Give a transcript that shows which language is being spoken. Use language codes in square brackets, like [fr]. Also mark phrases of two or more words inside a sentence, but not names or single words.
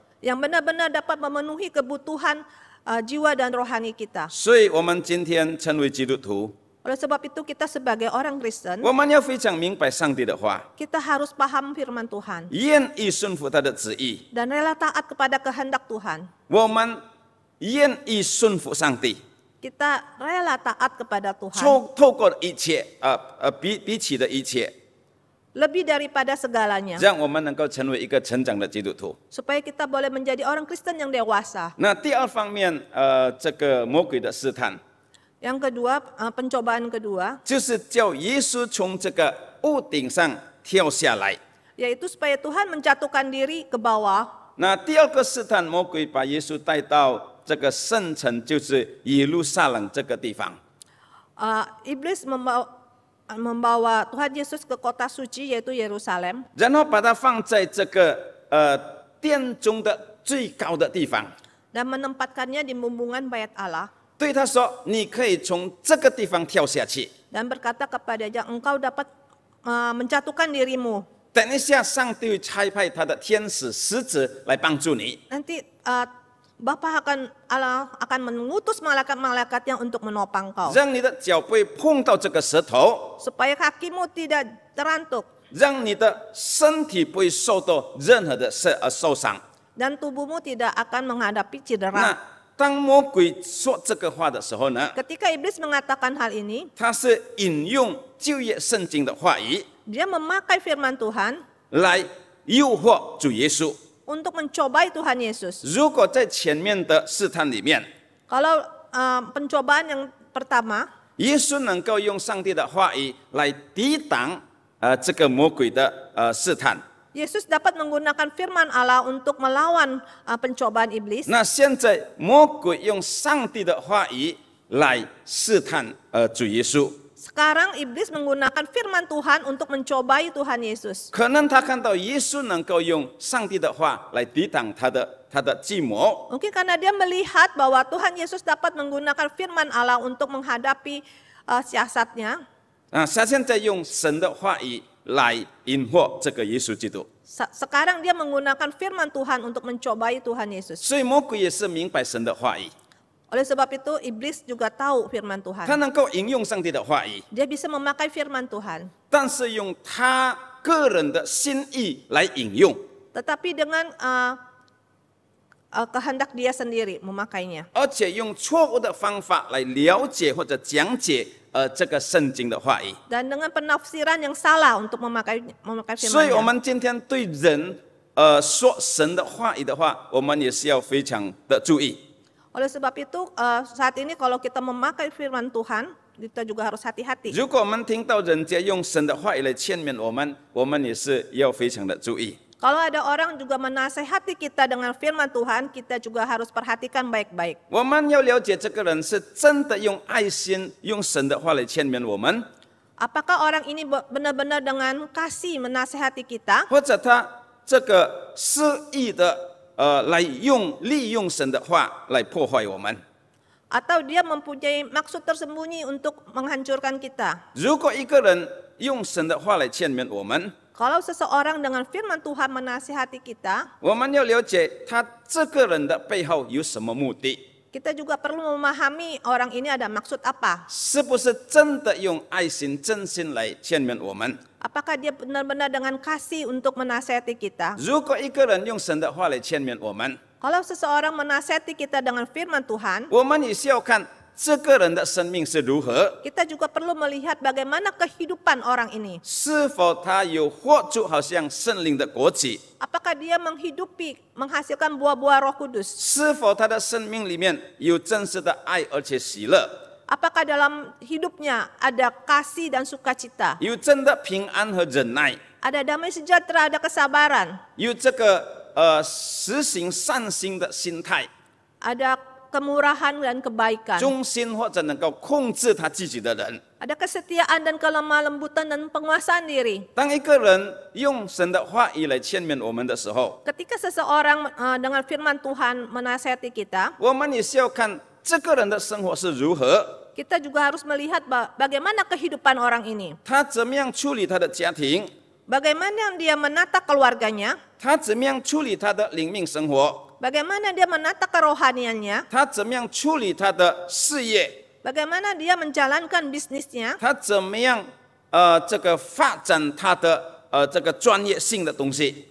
[id] yang benar-benar dapat memenuhi kebutuhan jiwa dan rohani kita. [zh] 所以我们今天成为基督徒， [id] Oleh sebab itu kita sebagai orang Kristen, [zh] 我们要非常明白上帝的话， [id] kita harus paham firman Tuhan [zh] 愿意顺服他的旨意， [id] dan rela taat kepada kehendak Tuhan. [zh] 我们愿意顺服上帝， [id] Kita rela taat kepada Tuhan [zh] 透过一切比起的一切， [id] lebih daripada segalanya, [zh] 让我们能够成为一个成长的基督徒。 [id] supaya kita boleh menjadi orang Kristen yang dewasa. [zh] 那第二方面，这个魔鬼的试探， [id] Yang kedua, pencobaan kedua, [zh] 就是叫耶稣从这个屋顶上跳下来。 [id] yaitu supaya Tuhan menjatuhkan diri ke bawah. [zh] 那第二个试探，魔鬼把耶稣带到这个圣城，就是耶路撒冷这个地方。 [id] Iblis membawa Tuhan Yesus ke kota suci yaitu Yerusalem, [zh] 然后把它放在这个殿中的最高的地方， [id] dan menempatkannya di bumbungan bait Allah [zh] 对他说：“你可以从这个地方跳下去。 [id] dan berkata kepadanya, engkau dapat menjatuhkan dirimu. [zh] 等一下，上帝会差派他的天使使者来帮助你。 [id] Nanti Bapa Allah akan mengutus malaikat-malaikatnya untuk menopang kau, [zh] 让你的脚不会碰到这个石头， [id] supaya kakimu tidak terantuk [zh] 让你的身体不会受到任何的受伤。 [id] dan tubuhmu tidak akan menghadapi [zh] 那 [id] cedera. [zh] 当魔鬼说这个话的时候呢， [id] Ketika iblis mengatakan hal ini, [zh] 他是引用旧约圣经的话语 [id] dia memakai firman Tuhan [zh] 来诱惑主耶稣。 [id] untuk mencobai Tuhan Yesus. [zh] 如果在前面的试探里面， [id] Kalau pencobaan yang pertama, [zh] 耶稣能够用上帝的话语来抵挡这个魔鬼的试探。 [id] Yesus dapat menggunakan firman Allah untuk melawan pencobaan iblis. [zh] 那现在魔鬼用上帝的话语来试探主耶稣， [id] Sekarang iblis menggunakan firman Tuhan untuk mencobai Tuhan Yesus. [zh] 可能他看到耶稣能够用上帝的话来抵挡他的计谋， [id] Mungkin karena dia melihat bahwa Tuhan Yesus dapat menggunakan firman Allah untuk menghadapi siasatnya. [zh] 他现在用神的话语来引惑这个耶稣基督。 [id] Sekarang dia menggunakan firman Tuhan untuk mencobai Tuhan Yesus. [zh] 所以魔鬼也是明白神的话语， [id] Oleh sebab itu iblis juga tahu firman [zh] 他 [id] Tuhan. [zh] 能够引用上帝的话语， [id] Dia bisa memakai firman Tuhan, [zh] 但是用他个人的心意来引用， [id] tetapi dengan kehendak dia sendiri memakainya. [zh] 而且用错误的方法来了解或者讲解这个圣经的话语。 [id] Dan dengan penafsiran yang salah untuk memakai [zh] 所以我 [id] firman-Nya. [zh] 们今天对人说神的话语的话，我们也是要非常的注意。 [id] Oleh sebab itu saat ini kalau kita memakai firman Tuhan, kita juga harus hati-hati. [zh] 如果我们听到人家用神的话语来劝勉我们，我们也是要非常的注意。 [id] Kalau ada orang juga menasehati kita dengan firman Tuhan, kita juga harus perhatikan baik-baik. [zh] 我们要了解这个人是真的用爱心、用神的话来劝勉我们， [id] Apakah orang ini benar-benar dengan kasih menasehati kita, [zh] 或者他这个肆意的利用神的话来破坏我们。 [id] atau dia mempunyai maksud tersembunyi untuk menghancurkan kita? [zh] 如果一个人用神的话来劝勉我们， [id] Kalau seseorang dengan firman Tuhan menasihati kita, [zh] 我们要了解他这个人的背后有什么目的， [id] kita juga perlu memahami orang ini ada maksud apa. [zh] 是不是真的用爱心、真心来劝勉我们？ [id] Apakah dia benar-benar dengan kasih untuk menasihati kita? [zh] 如果一个人用神的话来劝勉我们， [id] Kalau seseorang menasihati kita dengan firman Tuhan, [zh] 我们也是要看这个人的生命是如何， [id] kita juga perlu melihat bagaimana kehidupan orang ini. [zh] 是否他有活出好像圣灵的果子， [id] Apakah dia menghasilkan buah-buah Roh Kudus? [zh] 是否他的生命里面有真实的爱而且喜乐， [id] Apakah dalam hidupnya ada kasih dan sukacita? [zh] 有真的平安和忍耐， [id] Ada damai sejahtera, ada kesabaran, [zh] 有这个实行善心的心态， [id] ada kemurahan dan kebaikan, [zh] 忠心或者能够控制他自己的人。 [id] ada kesetiaan dan kelemah lembutan dan penguasaan diri. [zh] 当一个人用神的话语来劝勉我们的时候， [id] Ketika seseorang dengan firman Tuhan menasihati kita, [zh] 我们也是要看这个人的生活是如何， [id] kita juga harus melihat bagaimana kehidupan orang ini. [zh] 他怎么样处理他的家庭， [id] Bagaimana dia menata keluarganya, [zh] 他怎么样处理他的灵命生活， [id] bagaimana dia menata kerohaniannya, [zh] 他怎么样处理他的事业， [id] bagaimana dia menjalankan bisnisnya, [zh] 他怎么样这个发展他的这个专业性的东西，